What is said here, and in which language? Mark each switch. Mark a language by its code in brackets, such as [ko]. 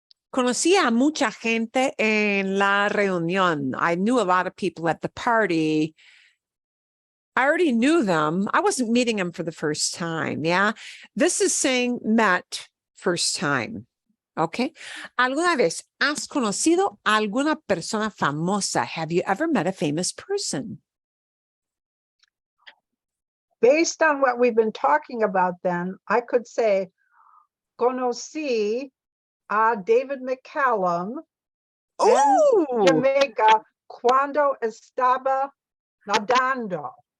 [es] Conocía a mucha gente en la reunión. [en] I knew a lot of people at the party. I already knew them. I wasn't meeting them for the first time, yeah? This is saying met first time, okay? [es] ¿Alguna vez has conocido a alguna persona famosa? [en] Have you ever met a famous person? Based on what we've been talking about then, I could say, [es] conocí a David McCallum en [en] Oh, [es] Jamaica cuando estaba nadando.